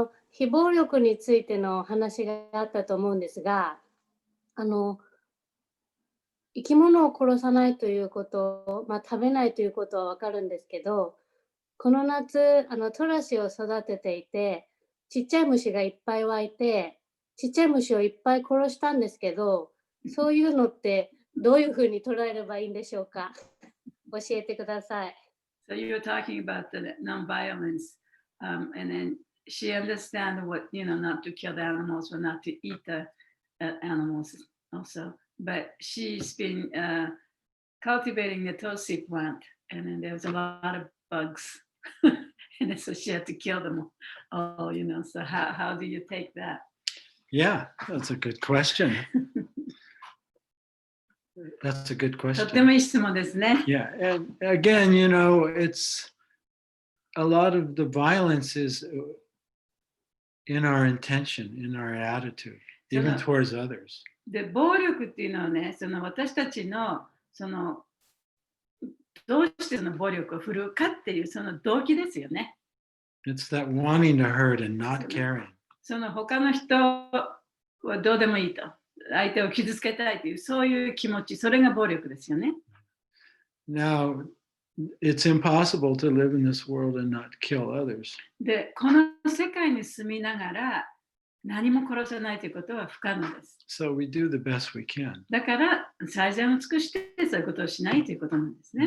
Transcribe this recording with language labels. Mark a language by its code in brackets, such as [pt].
[ja] 非暴力についての話があったと思うんですが、生き物を殺さないということ、食べないということはわかるんですけど、この夏トラシを育てていて、ちっちゃい虫がいっぱい湧いて、ちっちゃい虫をいっぱい殺したんですけど、そういうのってどういうふうに捉えればいいんでしょうか。教えてください。 [en] So you were talking about the non-violence, and then she understands what, not to kill the animals or not to eat the animals also. But she's been cultivating the tulsi plant, and then there was a lot of bugs. And so she had to kill them all, So how do you take that? Yeah, that's a good question. That's a good [ja] とっても [en] question. [ja] いい質問ですね。 [en] Yeah, and again, it's a lot of the violence is in our intention, in our attitude, even towards others. [ja] で、暴力っていうのはね、私たちのどうしてその暴力を振るうかっていうその動機ですよね。 [en] It's that wanting to hurt and not caring. [ja] その他の人はどうでもいいと。相手を傷つけたいというそういう気持ち、それが暴力ですよね。 [en] Now, it's impossible to live in this world and not kill others. [ja] で、この世界に住みながら何も殺さないということは不可能です。 [en] So we do the best we can. [ja] だから最善を尽くしてそういうことをしないということなんですね。